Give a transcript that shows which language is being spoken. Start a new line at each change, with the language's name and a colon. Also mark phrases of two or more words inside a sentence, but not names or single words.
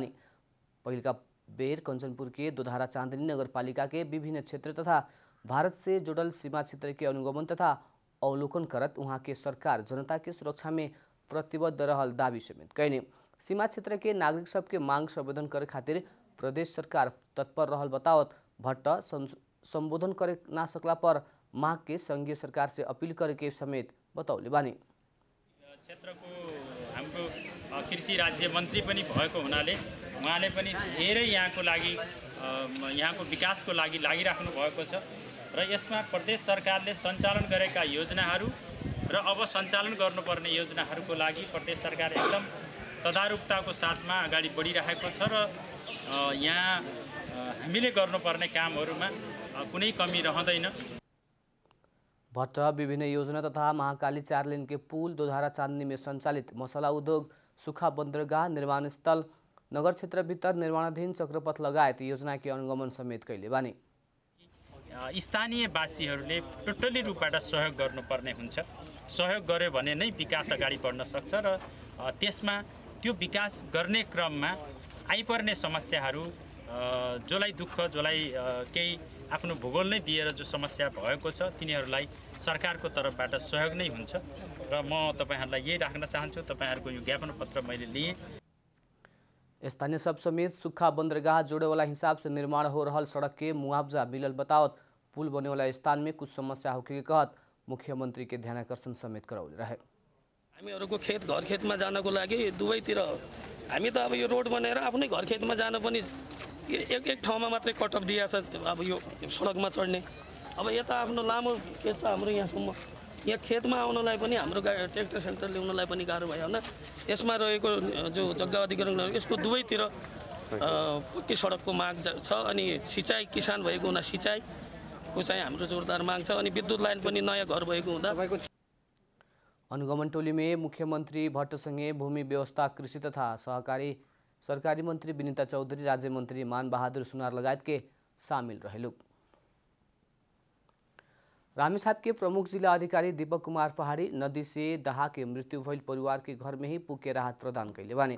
Bhojpuri: पहिलका बेर कंचनपुर के दोधारा चांदनी नगरपालिका के विभिन्न क्षेत्र तथा भारत से जुड़ल सीमा क्षेत्र के अनुगमन तथा अवलोकन करत वहाँ के सरकार जनता के सुरक्षा में प्रतिबद्ध रहल दावी समेत कैने। सीमा क्षेत्र के नागरिक सबके मांग संबोधन करे खातिर प्रदेश सरकार तत्पर रहल बतावत भट्ट संबोधन करे ना सकला पर माग के संघीय सरकार से अपील करे के समेत बतौले बानी।
Nepali: क्षेत्रको हाम्रो कृषि राज्य मन्त्री पनि भएको हुनाले उहाँले पनि धेरै यहाँको लागि यहाँको विकासको लागि लागिराख्नु भएको छ र यसमा प्रदेश सरकारले सञ्चालन गरेका योजनाहरू र अब सञ्चालन गर्नुपर्ने योजनाहरूको लागि प्रदेश सरकार एकदम तदारुकताको साथमा अगाडि बढिरहेको छ र यहाँ हामीले गर्नुपर्ने कामहरूमा कुनै कमी रहँदैन।
Bhojpuri: भट्ट विभिन्न योजना तथा महाकाली 4 लेन के पुल, दोधारा चांदनी में संचालित मसला उद्योग, सुखा बंदरगाह निर्माण स्थल, नगर क्षेत्र भीतर निर्माणाधीन चक्रपथ लगायत योजना के अनुगमन समेत कैले बानी।
Nepali: स्थानीयवासीहरूले टोटली रूपबाट सहयोग गर्नुपर्ने हुन्छ। सहयोग गर्यो भने नै विकास अगाडि बढ्न सक्छ र त्यसमा त्यो विकास गर्ने क्रममा आइपर्ने समस्याहरू जसलाई दुःख जसलाई केही आफ्नो भूगोल नै दिएर जो समस्या भएको छ तिनीहरूलाई सरकारको तर्फबाट सहयोग नै हुन्छ र म तपाईहरुलाई यही राख्न चाहन्छु। तपाईहरुको यो ज्ञापन पत्र मैले लिए।
Bhojpuri: स्थानीय सब समेत सुखा बंदरगाह जोड़े वाला हिसाब से निर्माण हो रहल सड़क के मुआवजा मिलल बतावत पुल बने वाला स्थान में कुछ समस्या होके के कहत मुख्यमंत्री के ध्यानाकर्षण समेत कराउले रहे।
Nepali: हामीहरुको खेत घर खेतमा जानको लागि दुवैतिर हामी त अब यो रोड बनाएर आफ्नै घर खेतमा जान पनि एक ठाउँमा मात्रै कटअफ दिएको छ। अब यो सडकमा चढ्ने अब यता आफ्नो लामो खेत छ हाम्रो यहाँसम्म, यहाँ खेतमा आउनलाई पनि हाम्रो
English: tractor center
Nepali: ल्याउनलाई पनि गाह्रो भयो होइन। यसमा रहेको जो जग्गा अधिग्रहण यसको दुवैतिर पक्की सडकको माग छ अनि सिँचाइ किसान भएको हुँदा सिँचाइको चाहिँ हाम्रो जोरदार माग छ अनि विद्युत लाइन पनि नयाँ घर भएको हुँदा।
Bhojpuri: अनुगमन टोली में मुख्यमंत्री भट्टसँगै भूमि व्यवस्था, कृषि तथा सहकारी सरकारी मंत्री विनीता चौधरी, राज्य मंत्री मान बहादुर सुनार लगायत के शामिल रहे लोग। रामेछाप के प्रमुख जिला अधिकारी दीपक कुमार पहाड़ी नदी से दहा के मृत्यु भइल परिवार के घर में ही पुगे राहत प्रदान कैले बानी।